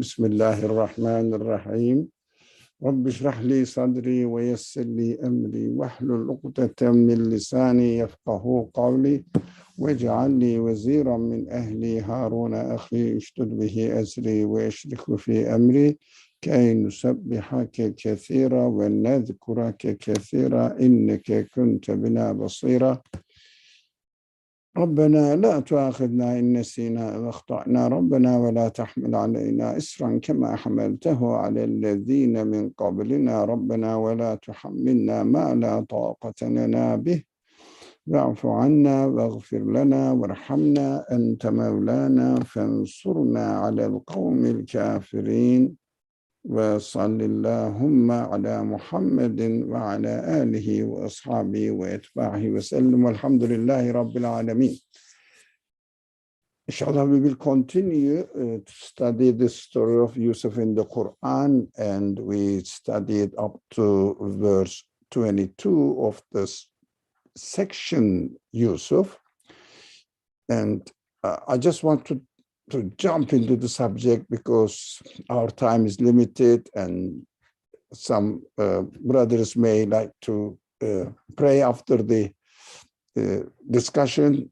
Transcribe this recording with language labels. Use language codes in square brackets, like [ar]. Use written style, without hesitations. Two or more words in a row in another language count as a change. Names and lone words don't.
[ar] بسم الله الرحمن الرحيم. رب اشرح لي صدري ويسر لي أمري واحلل عقدة من لساني يفقه قولي واجعل لي وزيرا من أهلي هارون أخي اشدد به أزري وأشركه في أمري كي نسبحك كثيرا ونذكرك كثيرا إنك كنت بنا بصيرا. ربنا لا تؤاخذنا إن نسينا أو أخطأنا ربنا ولا تحمل علينا إصرا كما حملته على الذين من قبلنا ربنا ولا تحملنا ما لا طاقة لنا به واعف عنا واغفر لنا وارحمنا أنت مولانا فانصرنا على القوم الكافرين وصل اللهم على محمد وعلى آله وأصحابه وأتباعه وسلم والحمد لله رب العالمين. [en] Inshallah, we will continue to study the story of Yusuf in the Quran, and we studied up to verse 22 of this section, Yusuf. And I just want to jump into the subject because our time is limited and some brothers may like to pray after the discussion.